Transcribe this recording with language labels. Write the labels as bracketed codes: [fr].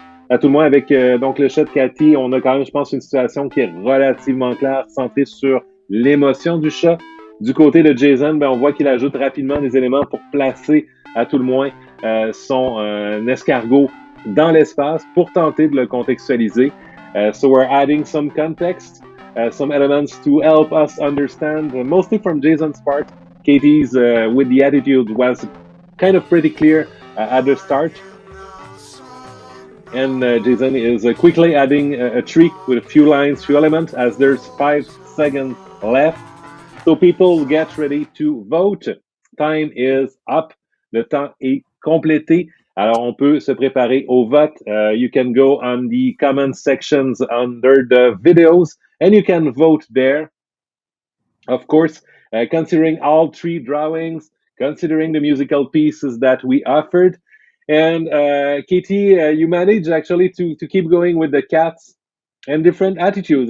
[fr] À tout le moins avec donc le chat de Cathy, on a quand même, je pense, une situation qui est relativement claire, centrée sur l'émotion du chat. Du côté de Jason, ben, on voit qu'il ajoute rapidement des éléments pour placer à tout le moins son escargot dans l'espace pour tenter de le contextualiser. [en] So we're adding some context, some elements to help us understand, mostly from Jason's part. Katie's with the attitude was kind of pretty clear at the start. And Jason is quickly adding a trick with a few lines, few elements, as there's 5 seconds left. So people get ready to vote. Time is up. [fr] Le temps est complété. Alors, on peut se préparer au vote. [en] You can go on the comment sections under the videos, and you can vote there. Of course, considering all 3 drawings, considering the musical pieces that we offered, and Katie, you managed actually to keep going with the cats and different attitudes.